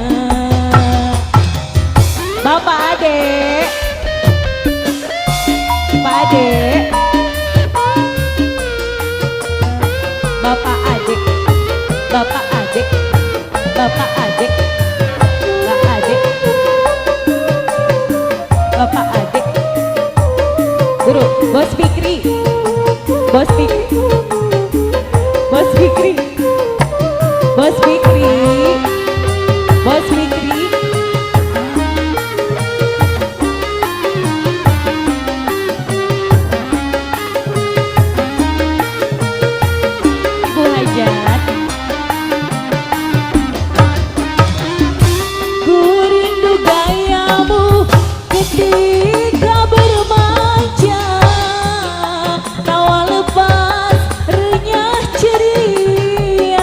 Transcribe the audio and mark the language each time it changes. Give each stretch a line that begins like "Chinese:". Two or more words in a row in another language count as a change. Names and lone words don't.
Indonesian: Bapak Adek, Pak Adek, Bapak Adek, Bapak Adek, Bapak Adek, Pak Adek, Bapak Adek, Guru, Bos Fikri, Bos Fikri, Bos Fikri, Bos Fikri, Bos Fikri. Ibu Hajat, ku rindu gayamu ketika bermanja, tawa lepas renyah ceria.